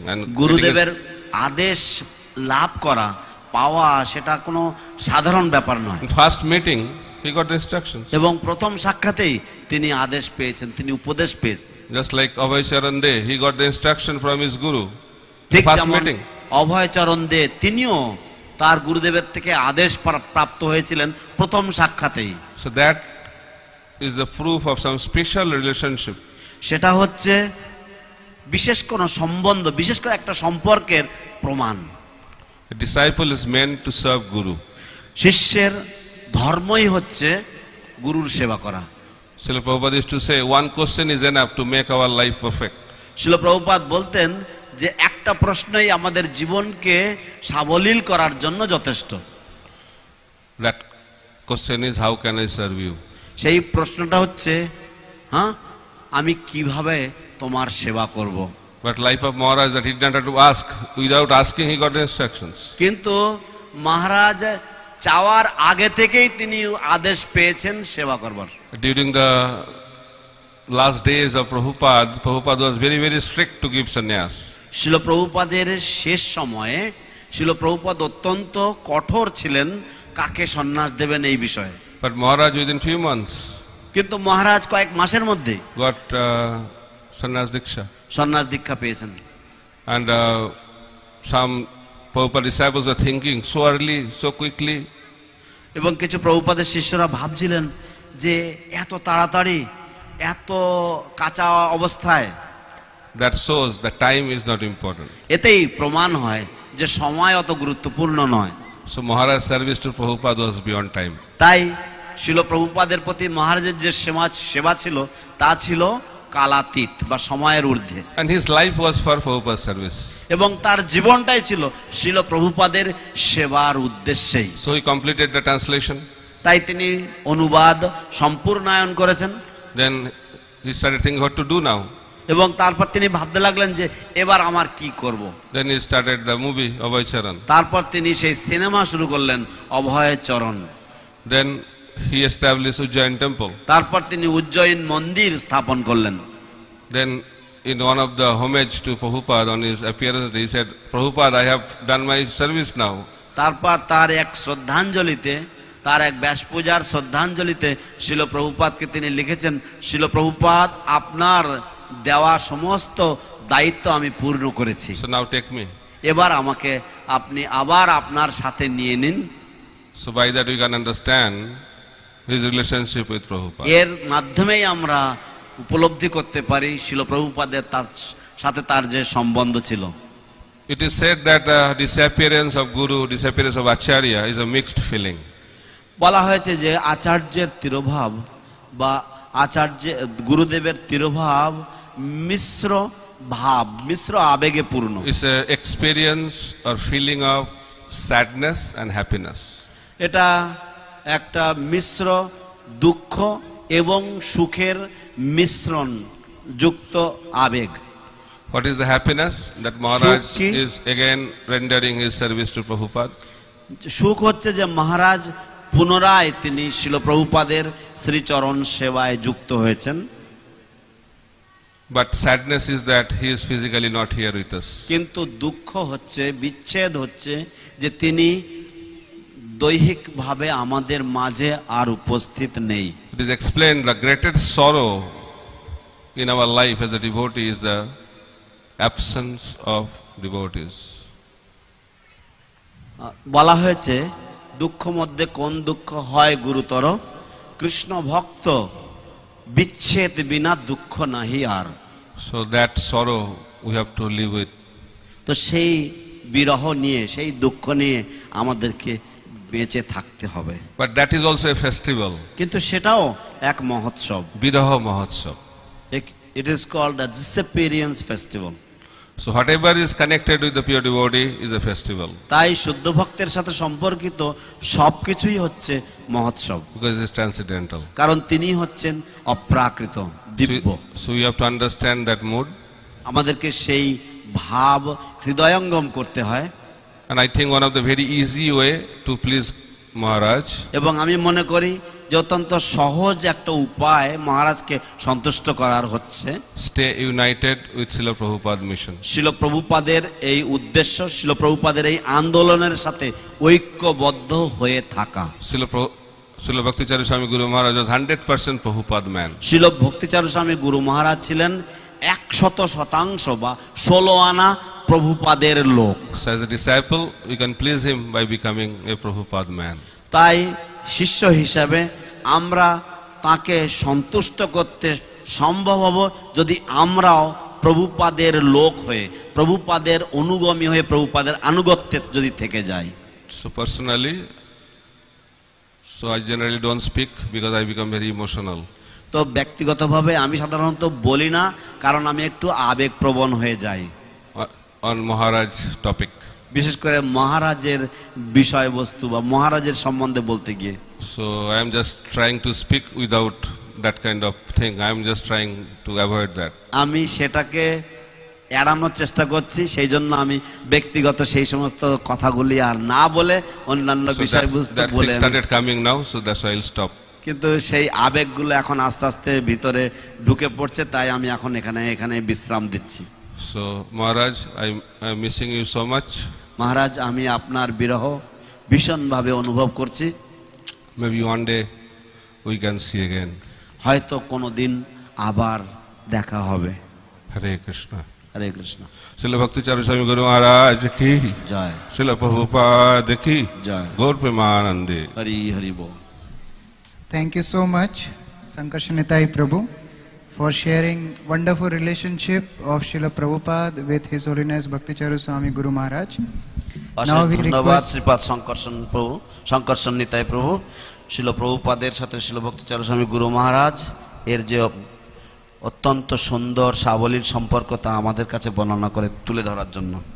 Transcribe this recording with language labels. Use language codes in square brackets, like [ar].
[en] And [bn] গুরুদেবের আদেশ লাভ করা পাওয়া সেটা কোনো সাধারণ ব্যাপার নয়। [en] in first meeting, he got the instructions. [bn] এবং প্রথম সাক্ষাতেই তিনি আদেশ পেয়েছেন, তিনি উপদেশ পেয়েছেন। [en] Just like Abhay Charan De, he got the instruction from his guru. [bn] ঠিক [en] First [bn] যেমন [en] meeting. [bn] অভয়চরণ দে তিনিও তার গুরুদেবের থেকে আদেশ প্রাপ্ত হয়েছিলেন প্রথম সাক্ষাতেই। [en] So that is the proof of some special relationship. [bn] সেটা হচ্ছে বিশেষ কোনো সম্বন্ধ, বিশেষ করে একটা সম্পর্কের প্রমাণ। [en] A disciple is meant to serve guru. [bn] শিষ্যের ধর্মই হচ্ছে গুরুর সেবা করা। [en] Srila Prabhupada used to say, one question is enough to make our life perfect. [bn] শিল প্রভুপাদ বলতেন যে একটা প্রশ্নই আমাদের জীবনকে সাবলীল করার জন্য যথেষ্ট। [en] That question is, how can I serve you? [bn] সেই প্রশ্নটা হচ্ছে, হ্যাঁ, আমি কিভাবে তোমার সেবা করব। [en] But life of Maharaj, that he did not have to ask. Without asking, he got the instructions. [bn] কিন্তু মহারাজ চাওয়ার আগে থেকেই তিনি আদেশ পেয়েছেন সেবা করবার। [en] During the last days of Prabhupada, Prabhupada was very, very strict to give sannyas. [bn] শিল প্রভুপাদের শেষ সময়ে শিল প্রভুপাদ অত্যন্ত কঠোর ছিলেন কাকে সন্ন্যাস দেবেন এই বিষয়ে। [en] But Maharaj, within few months, [bn] কিন্তু মহারাজ কয়েক মাসের মধ্যে [en] got sannyas diksha. [bn] সন্ন্যাস দীক্ষা পেয়েছেন। [en] And some Prabhupada disciples were thinking, so early, so quickly. [bn] এবং কিছু প্রভুপাদের শিষ্যরা ভাবছিলেন যে এত তাড়াতাড়ি, এত কাঁচা অবস্থায়। [en] That shows that time is not important. [bn] এতেই প্রমাণ হয় যে সময় অত গুরুত্বপূর্ণ নয়। [en] So Maharaj's service to Prabhupada was beyond time. [bn] তাই শিল প্রভুপাদের প্রতি মহারাজের যে সেবা ছিল তা ছিল কালাতীত বা সময়ের ঊর্ধ্বে। [en] And his life was for Prabhupada's service. [bn] এবং তার জীবনটাই ছিল শিল প্রভুপাদের সেবার উদ্দেশ্যেই। [en] So he completed the translation. [bn] তাই তিনি অনুবাদ সম্পূর্ণায়ন করেছেন। [en] Then he started thinking what to do now. [bn] এবং তারপর তিনি ভাবতে লাগলেন যে এবার আমার কি করব। [en] Then he started the movie Abhay Charan. [bn] তারপর তিনি সেই সিনেমা শুরু করলেন অভয় চরণ। [en] Then he established Ujjain temple. [bn] তারপর তিনি উজ্জয়িন মন্দির স্থাপন করলেন। [en] Then in one of the homage to Prabhupada on his appearance, he said, Prabhupada, I have done my service now. [bn] তারপর তার এক শ্রদ্ধাঞ্জলিতে, তার এক ব্যাস পূজার শ্রদ্ধাঞ্জলিতে শিল প্রভুপাদকে তিনি লিখেছেন, শিল প্রভুপাদ, আপনার দেওয়া সমস্ত দায়িত্ব আমি পূর্ণ করেছি। [en] So now take me. [bn] এবার আমাকে আপনি আবার আপনার সাথে নিয়ে নিন। [en] So by that we can understand his relationship with Prabhupada. [bn] এর মাধ্যমেই আমরা উপলব্ধি করতে পারি শিল প্রভুপাদের তার সাথে তার যে সম্বন্ধ ছিল। [en] It is said that the disappearance of Guru, disappearance of Acharya is a mixed feeling. [bn] বলা হয়েছে যে আচার্যের তিরোভাব বা গুরুদেবের তিরোভাব মিশ্র ভাব, মিশ্র আবেগে পূর্ণ। [en] It's an experience or feeling of sadness and happiness. [bn] এটা একটা মিশ্র দুঃখ এবং সুখের মিশ্রণ যুক্ত আবেগ। [en] What is the happiness? That Maharaj [bn] Sukh ki? [en] is again rendering his service to Prabhupada. [bn] সুখ হচ্ছে যে মহারাজ পুনরায় তিনি শিল প্রভুপাদের শ্রীচরণ সেবায় যুক্ত হয়েছেন। [en] But sadness is that he is physically not here with us. [bn] কিন্তু দুঃখ হচ্ছে, বিচ্ছেদ হচ্ছে যে তিনি দৈহিকভাবে আমাদের মাঝে আর উপস্থিত নেই। [en] It is explained the greatest sorrow in our life as a devotee is the absence of devotees. [bn] বলা হয়েছে দুঃখ মধ্যে কোন দুঃখ হয় গুরুতর, কৃষ্ণ ভক্ত বিচ্ছেদ বিনা দুঃখ নাহি আর। [en] So that sorrow we have to live with. [bn] তো সেই বিরহ নিয়ে, সেই দুঃখ নিয়ে আমাদেরকে বেঁচে থাকতে হবে। [en] But that is also a festival. [bn] কিন্তু সেটাও এক মহোৎসব। Viraha Mahotsav. [en] It is called a disappearance festival. So whatever is connected with the pure devotee is a festival. [bn] তাই শুদ্ধ ভক্তের সাথে সম্পর্কিত সবকিছুই হচ্ছে মহোৎসব। [en] Because it is transcendental. [bn] কারণ তিনি হচ্ছেন অপ্রাকৃত, দিব্য। [en] So you have to understand that mood. [bn] আমাদেরকে সেই ভাব হৃদয়ঙ্গম করতে হয়। [en] And I think one of the very easy way to please Maharaj. [bn] এবং আমি মনে করি যে অত্যন্ত সহজ একটা উপায় মহারাজকে সন্তুষ্ট করার হচ্ছে [en] Stay united with Srila Prabhupada mission. [bn] শিল প্রভুপাদের এই উদ্দেশ্য, শিল প্রভুপাদের এই আন্দোলনের সাথে ঐক্যবদ্ধ হয়ে থাকা। [en] Srila Bhakti Charu Swami Guru Maharaj was 100% Prabhupada man. [bn] শিল ভক্তি চারু স্বামী গুরু মহারাজ ছিলেন 100% বা 16 আনা প্রভুপাদের লোক। [en] So as a disciple, we can please him by becoming a Prabhupada man. [bn] তাই শিষ্য হিসাবে আমরা তাকে সন্তুষ্ট করতে সম্ভব হব যদি আমরাও প্রভুপাদের লোক হয়ে, প্রভুপাদের অনুগামী হয়ে, প্রভুপাদের আনুগত্যে যদি থেকে যাই। [en] So personally, so I generally don't speak because I become very emotional. [bn] তো ব্যক্তিগতভাবে আমি সাধারণত বলি না, কারণ আমি একটু আবেগপ্রবণ হয়ে যাই [en] On Maharaj topic. [bn] বিশেষ করে মহারাজের বিষয়বস্তু বা মহারাজের সম্বন্ধে বলতে গিয়ে। [en] So I am just trying to speak without that kind of thing. I am just trying to avoid that. [bn] আমি সেটাকে এড়ানোর চেষ্টা করছি, সেই জন্য আমি ব্যক্তিগত সেই সমস্ত কথাগুলি আর না বলে অন্যান্য [en] So [bn] বিষয়বস্তু [en] that [bn] বলে। [en] thing started coming now, so that's why I'll stop. [bn] কিন্তু সেই আবেগগুলো এখন আস্তে আস্তে ভিতরে ঢুকে পড়ছে, তাই আমি এখন এখানে বিশ্রাম দিচ্ছি। [en] So Maharaj, I'm missing you so much. [bn] মহারাজ, আমি আপনার বিরহ ভীষণভাবে অনুভব করছি। [en] Maybe one day we can see again. [bn] হয়তো কোনোদিন আবার দেখা হবে। [en] Hare Krishna. [bn] Hare Krishna. [en] Srila Bhakti Charu Swami Guru Maharaj ki [bn] Joy. [en] Srila Prabhupada ki [bn] Joy. Gaur Premanande. Hari Hari ball. [en] Thank you so much, Sankarshan Prabhu, for sharing wonderful relationship of Srila Prabhupada with His Holiness Bhakti Charu Swami Guru Maharaj. Now we [bn] ধন্যবাদ [en] request [bn] শ্রীপাদ শঙ্কর্ষণ Nitai প্রভু। শিল প্রভুপাদের সাথে শিল ভক্তি চারু স্বামী গুরু মহারাজ এর যে অত্যন্ত সুন্দর সাবলীল সম্পর্ক তা আমাদের কাছে বর্ণনা করে তুলে ধরার জন্য।